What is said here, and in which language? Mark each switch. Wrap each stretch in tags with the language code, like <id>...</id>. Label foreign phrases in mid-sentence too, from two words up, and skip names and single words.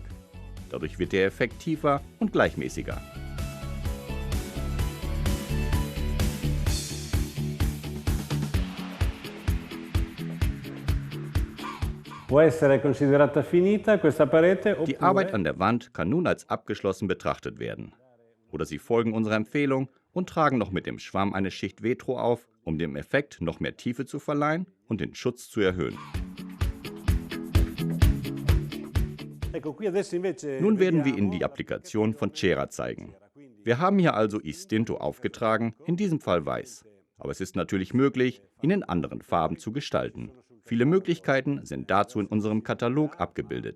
<de>Dadurch wird der Effekt tiefer und gleichmäßiger.</de> <it>Può essere considerata finita questa parete</it> <de>Die Arbeit</de> <it>oppure</it> <de>an der Wand kann nun als abgeschlossen betrachtet werden. Oder Sie folgen unserer Empfehlung und tragen noch mit dem Schwamm eine Schicht Vetro auf, um dem Effekt noch mehr Tiefe zu verleihen und den Schutz zu erhöhen.</de> <it>Ecco, qui adesso invece</it> <de>Nun werden wir Ihnen</de> <it>vediamo</it> <de>die Applikation von Cera zeigen. Wir haben hier also Istinto aufgetragen, in diesem Fall weiß. Aber es ist natürlich möglich, ihn in anderen Farben zu gestalten. Viele Möglichkeiten sind dazu in unserem Katalog abgebildet.</de>